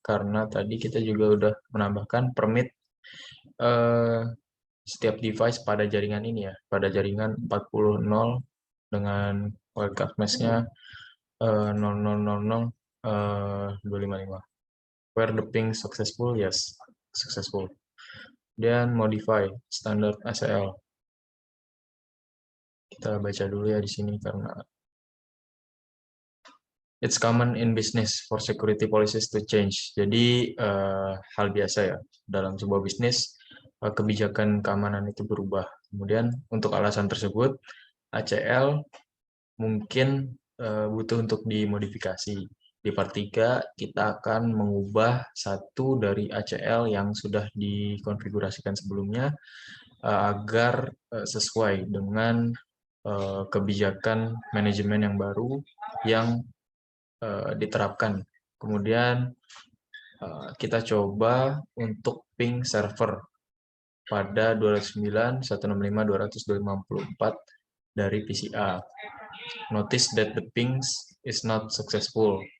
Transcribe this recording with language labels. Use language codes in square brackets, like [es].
[id] Karena tadi kita juga udah menambahkan permit setiap device pada jaringan ini ya, pada jaringan 40.0 dengan wildcard mesh-nya 0.0.0.0 255. [en] Where the ping successful, yes, successful. [id] Dan [en] modify standard ACL. [id] Kita baca dulu ya di sini karena [en] it's common in business for security policies to change. [id] Jadi hal biasa ya dalam sebuah bisnis, kebijakan keamanan itu berubah. Kemudian untuk alasan tersebut ACL mungkin butuh untuk dimodifikasi. Di part 3 kita akan mengubah satu dari ACL yang sudah dikonfigurasikan sebelumnya agar sesuai dengan kebijakan manajemen yang baru yang diterapkan. Kemudian kita coba untuk ping server pada 209.165.254 dari PCA. [en] Notice that the pings is not successful.